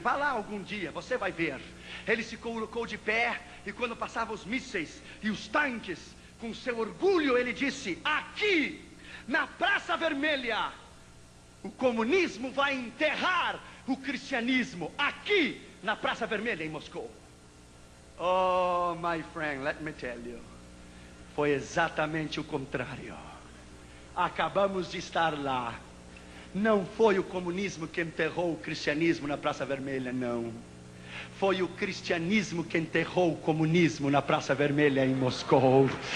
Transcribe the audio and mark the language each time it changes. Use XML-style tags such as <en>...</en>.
<pt>Vá lá algum dia, você vai ver. Ele se colocou de pé e quando passavam os mísseis e os tanques, com seu orgulho ele disse, aqui na Praça Vermelha O comunismo vai enterrar o cristianismo aqui na Praça Vermelha em Moscou.</pt> <en>Oh, my friend, let me tell you.</en> <pt>Foi exatamente o contrário. Acabamos de estar lá. Não foi o comunismo que enterrou o cristianismo na Praça Vermelha, não. Foi o cristianismo que enterrou o comunismo na Praça Vermelha em Moscou.</pt>